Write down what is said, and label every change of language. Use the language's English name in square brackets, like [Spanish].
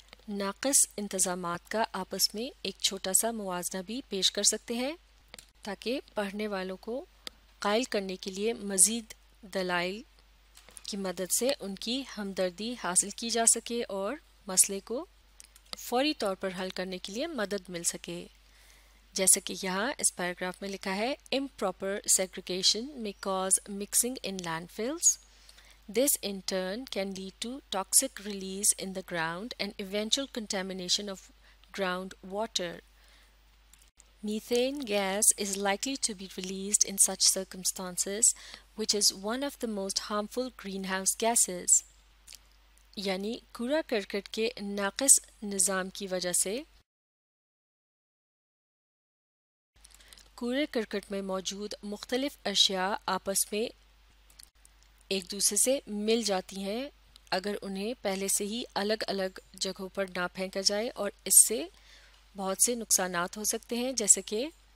[Urdu] ناقص انتظامات کا آپس میں ایک چھوٹا سا موازنہ بھی پیش کر سکتے ہیں تاکہ پڑھنے والوں کو قائل کرنے کے لیے مزید دلائل کی مدد سے ان کی ہمدردی حاصل کی جا سکے اور مسئلے کو فوری طور پر حل کرنے کے لیے مدد مل سکے. جیسا کہ یہاں اس پیراگراف میں لکھا ہے [English] improper segregation may cause mixing in landfills. This in turn can lead to toxic release in the ground and eventual contamination of groundwater. Methane gas is likely to be released in such circumstances, which is one of the most harmful greenhouse gases. [Urdu] یعنی کوڑا cricket کے ناقص نظام کی وجہ سے کوڑے cricket میں موجود مختلف اشیاء آپس میں ایک دوسرے سے مل جاتی ہیں اگر انہیں پہلے سے ہی الگ الگ جگہوں پر نہ پھینکا جائے، اور اس سے بہت سے نقصانات ہو سکتے ہیں، جیسے کہ